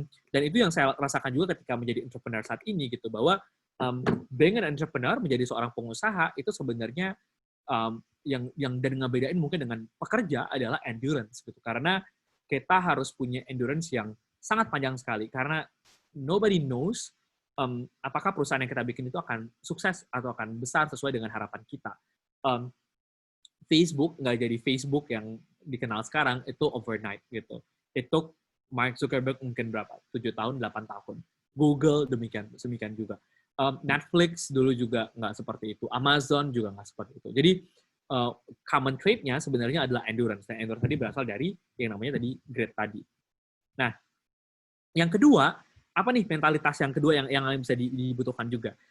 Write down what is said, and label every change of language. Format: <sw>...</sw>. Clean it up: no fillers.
<id>Dan itu yang saya rasakan juga ketika menjadi entrepreneur saat ini gitu, bahwa</id> <en>being an entrepreneur,</en> <id>menjadi seorang pengusaha itu sebenarnya yang dan ngebedain mungkin dengan pekerja adalah endurance gitu, karena kita harus punya endurance yang sangat panjang sekali, karena</id> <en>nobody knows</en> <id>apakah perusahaan yang kita bikin itu akan sukses atau akan besar sesuai dengan harapan kita. Facebook nggak jadi Facebook yang dikenal sekarang itu overnight gitu.</id> <en>It took Mark Zuckerberg</en> <id>mungkin berapa? 7 tahun, 8 tahun. Google demikian juga. Netflix dulu juga nggak seperti itu. Amazon juga nggak seperti itu. Jadi common trait-nya sebenarnya adalah endurance. Dan endurance tadi berasal dari yang namanya tadi grit tadi. Nah, yang kedua, apa nih mentalitas yang kedua yang bisa dibutuhkan juga?</id>